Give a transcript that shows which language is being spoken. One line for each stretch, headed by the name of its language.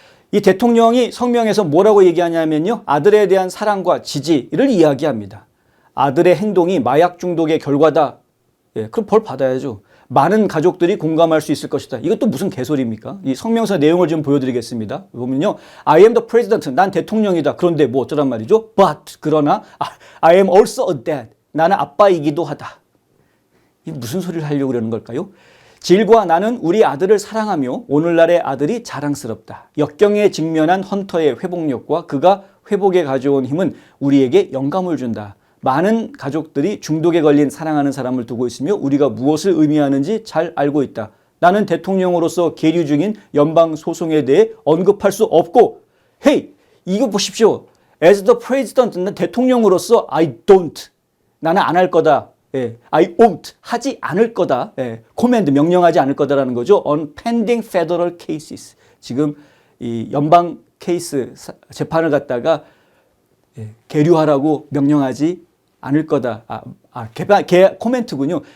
Korean: 이 대통령이 성명에서 뭐라고 얘기하냐면요. 아들에 대한 사랑과 지지를 이야기합니다. 아들의 행동이 마약 중독의 결과다. 그럼 벌 받아야죠. 많은 가족들이 공감할 수 있을 것이다. 이것도 무슨 개소리입니까? 이 성명서 내용을 좀 보여드리겠습니다. 보면요.
English: I am the president.
Korean: 난 대통령이다. 그런데 뭐 어쩌란 말이죠?
English: But
Korean: 그러나
English: I am also a dad.
Korean: 나는 아빠이기도 하다. 이게 무슨 소리를 하려고 그러는 걸까요? 질과 나는 우리 아들을 사랑하며 오늘날의 아들이 자랑스럽다. 역경에 직면한 헌터의 회복력과 그가 회복에 가져온 힘은 우리에게 영감을 준다. 많은 가족들이 중독에 걸린 사랑하는 사람을 두고 있으며 우리가 무엇을 의미하는지 잘 알고 있다. 나는 대통령으로서 계류 중인 연방 소송에 대해 언급할 수 없고, hey, 이거 보십시오.
English: As the president,
Korean: 난 대통령으로서
English: I don't.
Korean: 나는 안 할 거다.
English: I won't.
Korean: 하지 않을 거다.
English: command,
Korean: 명령하지 않을 거다라는 거죠.
English: On pending federal cases.
Korean: 지금 이 연방 케이스 재판을 갖다가 계류하라고 명령하지 않을 거다. 코멘트군요.